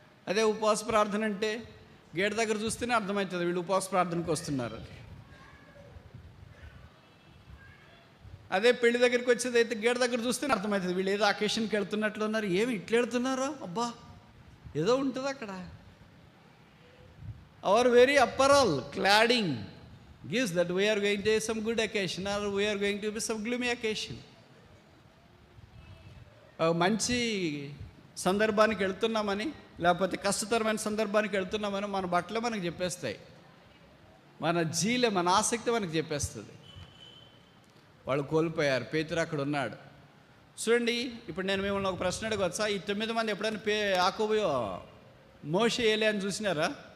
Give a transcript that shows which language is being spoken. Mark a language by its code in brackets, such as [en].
[te] అదే ఉపవాస ప్రార్థన అంటే గేట్ దగ్గర చూస్తేనే అర్థమవుతుంది వీళ్ళు ఉపవాస ప్రార్థనకు వస్తున్నారు. అదే పెళ్లి దగ్గరికి వచ్చేది అయితే గేట్ దగ్గర చూస్తేనే అర్థమవుతుంది వీళ్ళు ఏదో అకేషన్కి వెళ్తున్నట్లు ఉన్నారు. ఏమి ఇట్లా వెళ్తున్నారో, అబ్బా ఏదో ఉంటుంది అక్కడ. [en] Our very apparel clothing gives that we are going to some good occasion or we are going to be some gloomy occasion. [te] మంచి సందర్భానికి వెళ్తున్నామని లేకపోతే కష్టతరమైన సందర్భానికి వెళ్తున్నామని మన బట్టలు మనకు చెప్పేస్తాయి, మన జీలే మన ఆసక్తి మనకు చెప్పేస్తుంది. వాళ్ళు కోల్పోయారు. పేతురు అక్కడ ఉన్నాడు. చూడండి, ఇప్పుడు నేను మిమ్మల్ని ఒక ప్రశ్న అడగవచ్చా? ఈ 9 మంది ఎప్పుడైనా యాకోబు మోషే ఏలే అని చూసినారా?